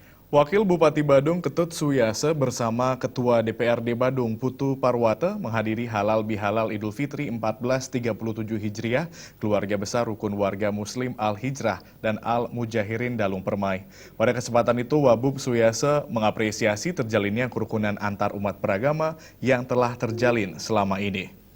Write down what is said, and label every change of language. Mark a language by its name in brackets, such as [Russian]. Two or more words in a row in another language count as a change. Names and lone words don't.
[Indonesian] Wakil Bupati Badung Ketut Suyase bersama Ketua DPRD Badung Putu Parwata menghadiri Halal Bihalal Idul Fitri 1437 Hijriah, keluarga besar rukun warga Muslim Al-Hijrah dan Al-Mujahirin Dalung Permai. Pada kesempatan itu, Wabub Suyase mengapresiasi terjalinnya kerukunan antar umat beragama yang telah terjalin selama ini.